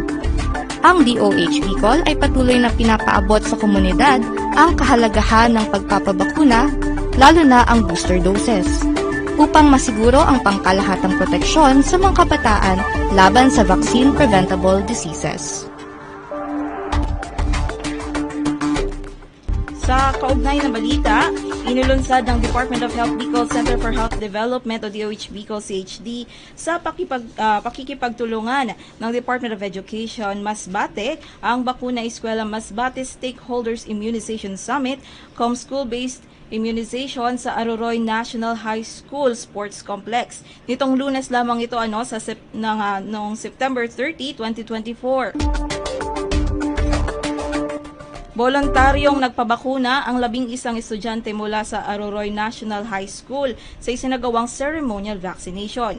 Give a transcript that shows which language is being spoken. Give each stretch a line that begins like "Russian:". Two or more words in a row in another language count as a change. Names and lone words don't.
Filipino: Ang DOH Bicol ay patuloy na pinapaabot sa komunidad ang kahalagahan ng pagpapabakuna, lalo na ang
English: booster doses,
Filipino: upang masiguro ang pangkalahatang proteksyon sa mga kabataan laban sa
English: vaccine-preventable diseases.
Filipino: Sa kaugnay na balita, inulunsad ng Department of Health Bicol Center for Health Development o DOH Bicol CHD sa pakikipagtulungan ng Department of Education Masbate ang Bakuna Eskwela Masbate Stakeholders Immunization Summit, School-Based Immunization sa Aroroy National High School Sports Complex. Nitong Lunes lamang ito noong September 30, 2024. Voluntaryong nagpabakuna ang 11 estudyante mula sa Aroroy National High School sa isinagawang
English: ceremonial vaccination.